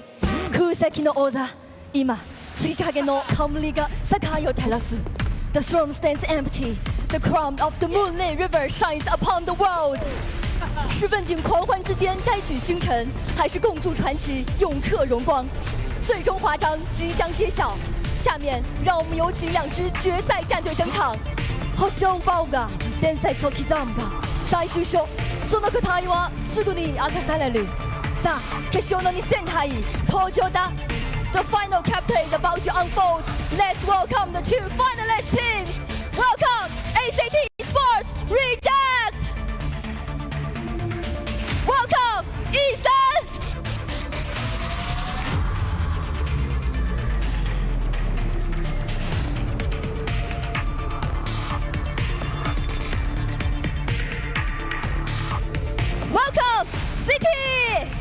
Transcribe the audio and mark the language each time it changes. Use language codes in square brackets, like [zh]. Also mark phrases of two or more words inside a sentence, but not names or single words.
[ja] 空先の王座、今月影の冠が世界を照らす。 [en] The throne stands empty. The crown of the moonlit river shines upon the world. [zh] 是问鼎狂欢之巅摘取星辰，还是共筑传奇永刻荣光？最终华章即将揭晓。下面让我们有请2支决赛战队登場。 [ja] 星を奪うが伝説を刻むが最終章、その答えはすぐに明かされる。さあ、決勝の2戦杯登場だ。 [en] The final chapter is about to unfold. Let's welcome the 2 finalist teams. Welcome ACT Esports Reject. Welcome 13。Welcome City.